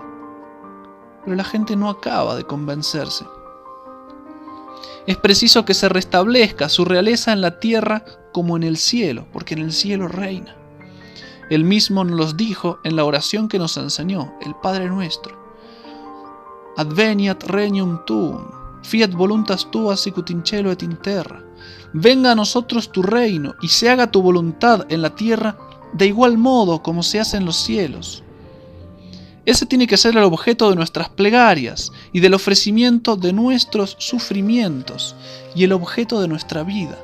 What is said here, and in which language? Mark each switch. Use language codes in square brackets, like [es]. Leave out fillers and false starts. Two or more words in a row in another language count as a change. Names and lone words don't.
[es] Pero la gente no acaba de convencerse. Es preciso que se restablezca su realeza en la tierra como en el cielo, porque en el cielo reina. Él mismo nos los dijo en la oración que nos enseñó, el Padre Nuestro. [la] Adveniat regnum tuum, fiat voluntas tua sicut in cielo et in terra. [es] Venga a nosotros tu reino y se haga tu voluntad en la tierra de igual modo como se hace en los cielos. Ese tiene que ser el objeto de nuestras plegarias y del ofrecimiento de nuestros sufrimientos y el objeto de nuestra vida.